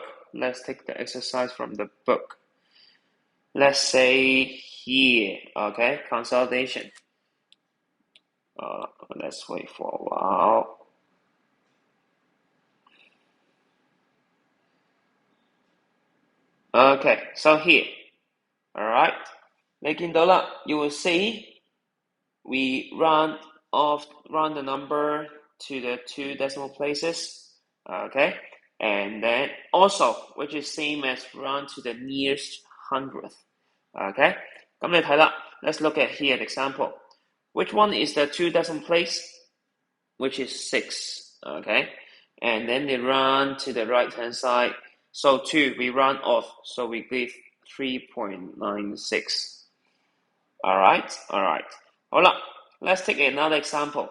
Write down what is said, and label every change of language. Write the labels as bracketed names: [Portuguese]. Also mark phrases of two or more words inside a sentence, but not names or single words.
[English] Let's take the exercise from the book. Let's say here, okay, consolidation. Let's wait for a while. Okay, so here, alright, [Cantonese] 你見到啦, [English] you will see we round the number to the two decimal places, okay, and then also, which is same as round to the nearest hundredth, okay. [Cantonese] 咁你睇啦, [English] let's look at here the example. Which one is the two decimal place? Which is 6, okay, and then they run to the right hand side. So 2 we run off, so we give 3.96. Alright. [Cantonese] 好啦, [English] let's take another example.